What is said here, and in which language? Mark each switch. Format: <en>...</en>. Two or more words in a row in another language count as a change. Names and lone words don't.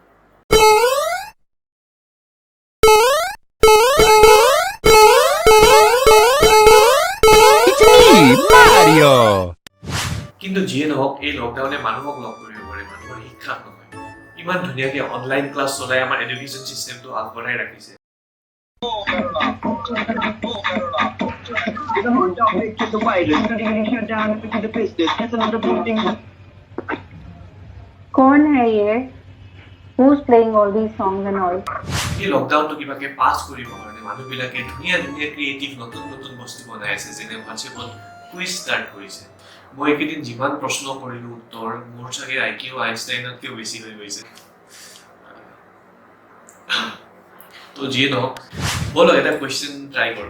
<as>কিন্তু যিয়ে নহওক এই লকডাউনে মানুহক লগ কৰিব পাৰে, মানুহৰ শিক্ষাত নহয়। ইমান ধুনীয়াকে</as> <en>online class</en> <as>চলাই আমাৰ</as> <en>education system</en> <as>আগবঢ়াই ৰাখিছে।</as> <hi>कौन है ये?</hi> <en>Who's playing all these songs and all?</en> <as>এই লকডাউনটো কিবাকে পাছ কৰিবৰ কাৰণে মানুহবিলাকে ধুনীয়া ধুনীয়া ক্ৰিয়েটিভ নতুন নতুন বস্তু বনাই আছে, যেনে হোৱাটছএপত</as> <en>quiz start</en> <as>কৰিছে। মই এইকেইদিন যিমান প্ৰশ্ন কৰিলোঁ উত্তৰ, মোৰ চাগে IQ আইনষ্টাইনতকৈও বেছি হৈ গৈছে। তো যিয়ে নহওক, ব'লক এটা</as> <en>question try</en> <as>কৰোঁ।</as>